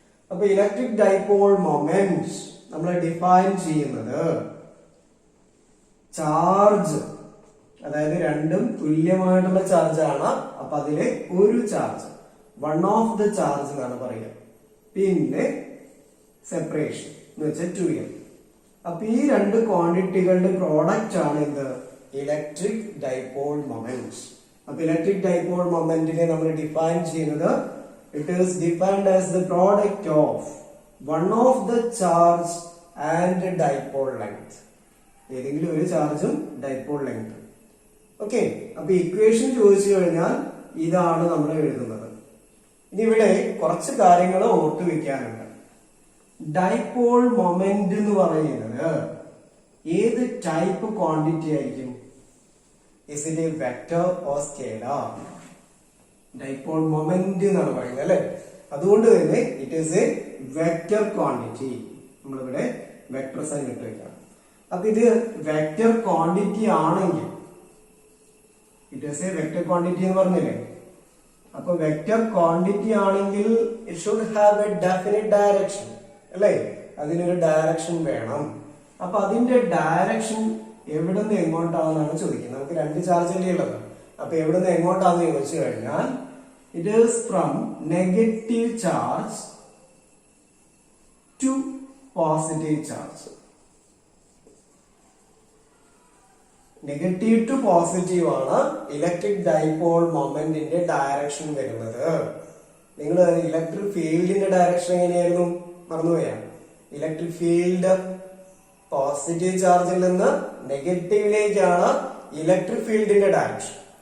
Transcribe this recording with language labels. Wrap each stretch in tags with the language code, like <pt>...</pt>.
<ml>അപ്പൊ electric dipole moment നമ്മൾ define ചെയ്യുന്നത് ചാർജ്, അതായത് രണ്ടും തുല്യമായിട്ടുള്ള ചാർജ് ആണ്. അപ്പൊ അതിലെ ഒരു charge, one of the charge എന്നാണ് പറയുക. പിന്നെ സെപ്പറേഷൻ എന്ന് വെച്ചാൽ 2M. അപ്പൊ ഈ രണ്ട് ക്വാണ്ടിറ്റികളുടെ പ്രോഡക്റ്റ് ആണ് എന്ത്? Electric dipole moment. അപ്പൊ ഇലക്ട്രിക് ഡൈപോൾ മൊമെന്റിനെ നമ്മൾ ഡിഫൈൻ ചെയ്യുന്നത്</ml> <en>it is defined as the product of one of the charge and dipole length.</en> <ml>ഏതെങ്കിലും ഒരു ചാർജും ഡൈപോൾ ലെങ്ത്. ഓക്കെ, അപ്പൊ ഇക്വേഷൻ ചോദിച്ചു കഴിഞ്ഞാൽ ഇതാണ് നമ്മൾ എഴുതുന്നത്. ഇനി ഇവിടെ കുറച്ച് കാര്യങ്ങൾ ഓർത്തു വെക്കാനുണ്ട്. ഡൈപോൾ മൊമെന്റ് എന്ന് പറയുന്നത് ഏത് ടൈപ്പ് ക്വാണ്ടിറ്റി ആയിരിക്കും?</ml> <en>Is it a vector or scalar?</en> <ml>Dipole moment എന്നാണ് പറയുന്നത് അല്ലെ. അതുകൊണ്ട് തന്നെ</ml> <en>It is a vector quantity.</en> <ml>നമ്മളിവിടെ വെക്ടർ സൈൻ ഇട്ട് വെക്കാം. അപ്പൊ ഇത് വെക്റ്റർ ക്വാണ്ടിറ്റി ആണെങ്കിൽ,</ml> <en>it is a vector quantity</en> <ml>എന്ന് പറഞ്ഞില്ലേ. അപ്പൊ വെക്റ്റർ ക്വാണ്ടിറ്റി ആണെങ്കിൽ</ml> <en>It should have a definite direction അല്ലെ.</en> <ml>അതിനൊരു ഡയറക്ഷൻ വേണം. അപ്പൊ അതിന്റെ ഡയറക്ഷൻ എവിടെ നിന്ന് എങ്ങോട്ടാണെന്നാണ് ചോദിക്കുന്നത്. നമുക്ക് രണ്ട് ചാർജ് അല്ലേ ഉള്ളത്. അപ്പൊ എവിടെ നിന്ന് എങ്ങോട്ടാന്ന് ചോദിച്ചു കഴിഞ്ഞാൽ</ml> <en>it is from negative charge to positive charge.</en> <ml>Negative to positive ആണ് ഇലക്ട്രിക് ഡൈപോൾ മൊമെന്റിന്റെ ഡയറക്ഷൻ വരുന്നത്. നിങ്ങൾ ഇലക്ട്രിക് ഫീൽഡിന്റെ ഡയറക്ഷൻ എങ്ങനെയായിരുന്നു? മറന്നുപോയാ? ഇലക്ട്രിക് ഫീൽഡ് പോസിറ്റീവ് ചാർജിൽ നിന്ന് നെഗറ്റീവിലേക്കാണ് ഇലക്ട്രിക് ഫീൽഡിന്റെ ഡയറക്ഷൻ.</ml>